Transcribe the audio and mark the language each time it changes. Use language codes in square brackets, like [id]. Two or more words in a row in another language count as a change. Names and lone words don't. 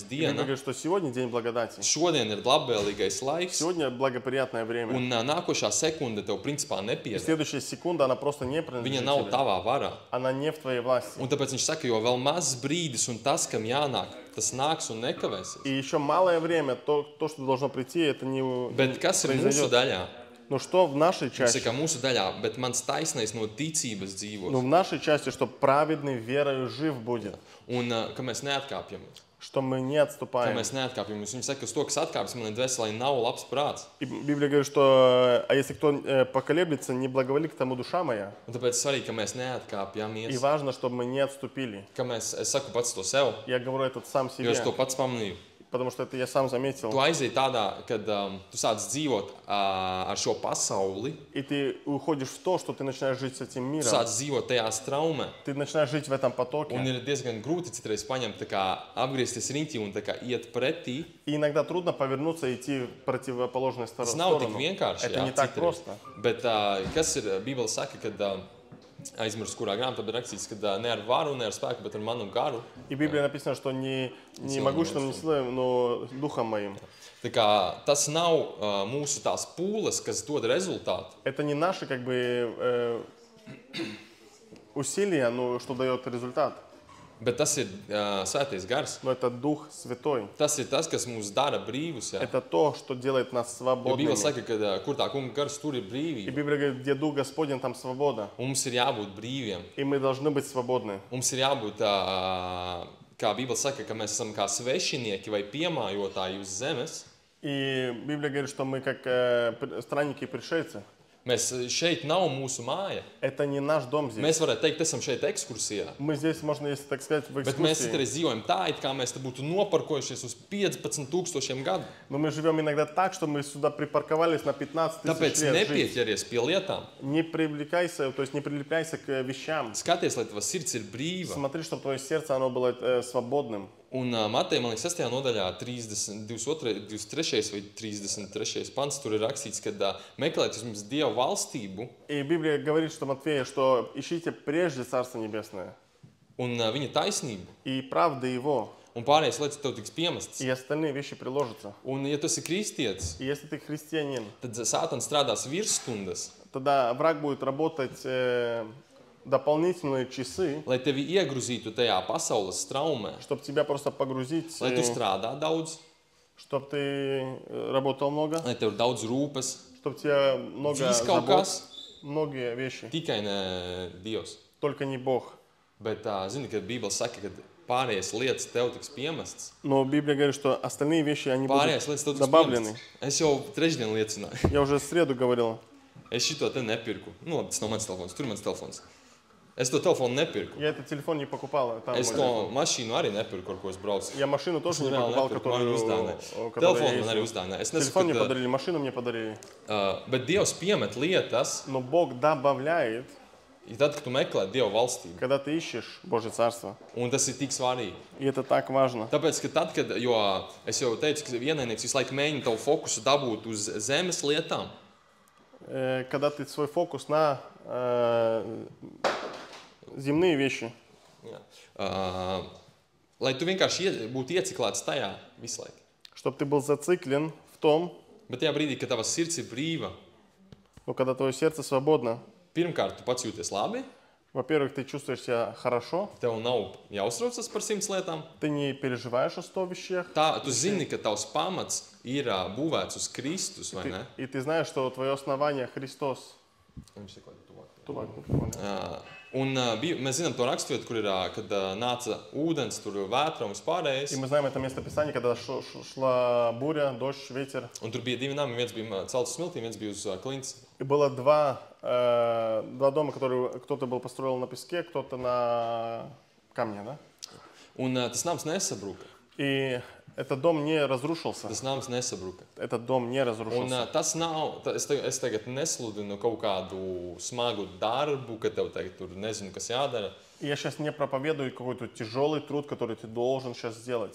[ru] Библия [lv] diena, [ru] говорит, что сегодня день благодати. [lv] šodien ir labvēlīgais laiks, [ru] Сегодня благоприятное время. [lv] un nākošā sekunde tev principā [ru] И [lv] nepieder. [ru] следующая секунда, она просто не [lv] Viņa [ru] принадлежит [lv] nav [ru] тебе. [lv] tavā varā. [ru] Она не в твоей власти. [lv] Un tāpēc viņš saka, jo vēl maz brīdis un tas, kam jānāk, tas nāks un nekavēsies. [ru] И еще малое время, то, что должно прийти, это не [lv] Bet kas ir mūsu [ru] произойдет. [lv] daļā? [ru] Но что в нашей [lv] Viņš [ru] части? [lv] saka, mūsu daļā, bet mans taisnais no ticības dzīvos. [ru] Ну, в нашей части, что праведный верою жив будет. [lv] Un ka mēs neatkāpjamies. [ru] Что мы не [lv] Ka [ru] отступаем. [lv] mēs neatkāpjamies. Viņš saka, uz to, kas atkāpjas manai dvēselē, nav labs prāts. [ru] И Библия говорит, что а если кто поколеблется, не благоволи к тому душа моя. [lv] Un tāpēc svarīgi, ka mēs [ru] И [lv] neatkāpjamies. [ru] важно, чтобы мы не отступили. [lv] Ka mēs, es saku pats to sev, [ru] Я говорю это сам [lv] jo es [ru] себе. [lv] to pats pamanīju. [ru] потому что это я сам заметил. [lv] Tu aiziet tādā, kad tu sāc dzīvot ar šo pasauli, [ru] И ты уходишь в то, что ты начинаешь жить с этим [lv] tu [ru] миром. [lv] sāc dzīvot tajā straumē. [ru] Ты начинаешь жить в этом [lv] Un [ru] потоке. [lv] ir diezgan grūti citreiz paņemt, tā kā apgriezties riņķī un tā kā iet pretī. [ru] И иногда трудно повернуться и идти в противоположную [lv] Tas nav tik [ru] сторону. [lv] vienkārši. [ru] Это [lv] jā, [ru] не так [lv] citreiz. [ru] просто. [lv] Bet kas ir Bībele saka, kad aizmirst, kurā grāmatā ir rakstīts, ka ne ar varu, ne ar spēku, bet ar manu garu. [ru] И в Библии написано, что не могуществом, не силой, но духом моим. [lv] Tā kā tas nav mūsu tās pūles, kas dod rezultātu. [ru] Это не наши как бы усилия, но что дает результат. [lv] Bet tas ir svētais gars. [ru] Но это Дух Святой. [lv] Tas ir tas, kas mūs dara brīvus. Jā. [ru] Это то, что делает нас [lv] Jo Bībele [ru] свободными. [lv] saka, ka kur tā kunga gars, tur ir [ru] И [lv] brīvība. [ru] Библия говорит, где Дух Господень, там свобода. [lv] Un mums ir jābūt brīviem. [ru] И мы должны быть свободны. [lv] Mums ir jābūt, kā Bībele saka, ka mēs esam kā svešinieki vai piemājotāji uz zemes. [ru] И Библия говорит, что мы как странники и пришельцы. [lv] Mēs šeit nav mūsu māja. [ru] Это не наш дом здесь. [lv] Mēs varētu teikt, esam šeit ekskursijā. [ru] Мы здесь, можно, если так сказать, в [lv] Bet mēs [ru] экскурсии. [lv] citreiz dzīvojam tā, it kā mēs te būtu noparkojušies uz 15,000 gadu. [ru] Но мы живем иногда так, что мы сюда припарковались на 15 [lv] Tāpēc [ru] тысяч лет жить. [lv] nepieķeries pie lietām. [ru] Не привлекайся, то есть не прилепляйся к вещам. [lv] Skaties, lai tavs sirds ir brīva. [ru] Смотри, чтобы твое сердце оно было свободным. [lv] Un Mateja, man liekas, 6. nodaļā, 23. vai 33. pants, tur ir rakstīts, ka meklēt vismaz Dieva valstību [ru] И Библия говорит, что Матфея, что ищите прежде Царство Небесное [lv] un viņa taisnību, [ru] и правды Его, [lv] un pārējais lietas tev tiks piemestas. [ru] и остальные вещи приложатся. [lv] Un, ja tu esi kristietis, [ru] И если ты христианин, [lv] tad Sātans strādās virsstundas, [ru] тогда враг будет работать дополнительные часы, [lv] lai tevi iegrūzītu tajā pasaules straumē, [ru] чтобы тебя просто погрузить, [lv] lai tu strādā daudz, [ru] чтобы ты работал много, [lv] lai tev ir daudz rūpes, [ru] чтобы тебе много [lv] dzīves kaut [ru] забот, [lv] kas, [ru] многие вещи, [lv] tikai ne Dievs. [ru] только не Бог. [lv] Bet zini, ka Bībele saka, ka pārējās lietas tev tiks piemestas. [ru] Но Библия говорит, что остальные вещи, они [lv] Pārējās [ru] будут [lv] lietas tev tiks [ru] добавлены. [lv] piemestas. Es jau trešdien liecināju. [ru] Я уже в среду говорил. [lv] Es šito te nepirku. Nu, labi, tas nav mans telefons, tur ir mans telefons. Es to telefonu nepirku. [ru] Я этот телефон не покупал. Там [lv] Es [ru] мой [lv] to [ru] телефон. [lv] mašīnu arī nepirku, ar ko es braucu. [ru] Я машину тоже не [lv] Reāli [ru] покупал, [lv] nepirku, man viņa uzdāvināja. [ru] которую [lv] Telefonu [ru] я [lv] man arī [ru] ездил. [lv] uzdāvināja. Es [ru] Телефон мне [lv] nesaku, [ru] подарили, машину мне подарили. [lv] bet Dievs piemet lietas, [ru] Но Бог добавляет, [lv] ja tad, kad tu meklē Dieva valstību. [ru] когда ты ищешь Божье Царство. [lv] Un tas ir tik svarīgi. [ru] И это так важно. [lv] Tāpēc, ka tad, kad, jo es jau teicu, ka ienaidnieks visu laiku mēģina tavu fokusu dabūt uz zemes lietām, [ru] Когда ты свой фокус на земные вещи, [lv] jā, lai tu vienkārši būtu ieciklēts tajā visu laiku. [ru] чтобы ты был зациклен в том, [lv] Bet tajā brīdī, kad tavs sirds ir brīva, [ru] но когда твое сердце свободно, [lv] pirmkārt, tu pats jūties labi, [ru] во-первых, ты чувствуешь себя хорошо, [lv] tev nav jāuztraucas par 100 lietām. [ru] ты не переживаешь о 100 вещах, [lv] Tā, tu zini, ka tavs pamats ir būvēts uz Kristus, vai ne? [ru] и ты знаешь, что твое основание Христос. [lv] Un mēs zinām to raksturvietu, kur ir, kad nāca ūdens, tur vētra un vispārējais. [ru] И мы знаем это местописание, когда шла буря, дождь, ветер. [lv] Un tur bija divi nami, viens bija celts uz smiltīm, viens bija uz klints. [ru] И было два дома, которые кто-то был построил на песке, кто-то на камне, да? [lv] Un tas nams nesabruka. [ru] И этот дом не разрушился. [lv] Tas nams nesabruka. [ru] Этот дом не [lv] Un [ru] разрушился. [lv] tas nav, es tagad nesludinu kaut kādu smagu darbu, ka tev tagad tur nezinu, kas jādara. [ru] И я сейчас не проповедую какой-то тяжелый труд, который ты должен сейчас сделать.